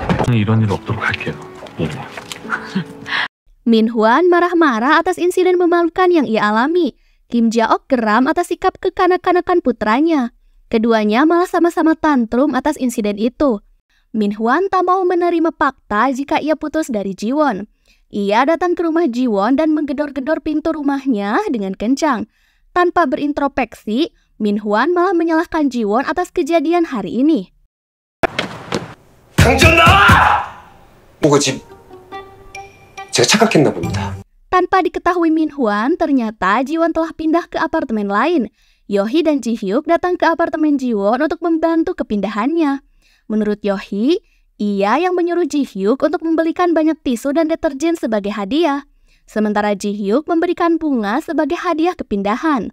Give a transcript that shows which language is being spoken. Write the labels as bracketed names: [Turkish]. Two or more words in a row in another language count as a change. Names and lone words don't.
[Korean] 이런 일 없도록 할게요. 예. [Indonesian] Min Hwan marah-marah atas insiden memalukan yang ia alami. Kim Ja-ok geram atas sikap kekanak-kanakan putranya. Keduanya malah sama-sama tantrum atas insiden itu. Min Hwan tak mau menerima fakta jika ia putus dari Ji-won. Ia datang ke rumah Ji-won dan menggedor-gedor pintu rumahnya dengan kencang. Tanpa berintrospeksi, Min Hwan malah menyalahkan Ji-won atas kejadian hari ini. [Korean] 당장 나와! 뭐가 집 제가 착각했나 봅니다. [Indonesian] Tanpa diketahui Min Hwan, ternyata Ji-won telah pindah ke apartemen lain. Yohee dan Ji-hyuk datang ke apartemen Ji-won untuk membantu kepindahannya. Menurut Yohee, ia yang menyuruh Ji-hyuk untuk membelikan banyak tisu dan deterjen sebagai hadiah. Sementara Ji-hyuk memberikan bunga sebagai hadiah kepindahan.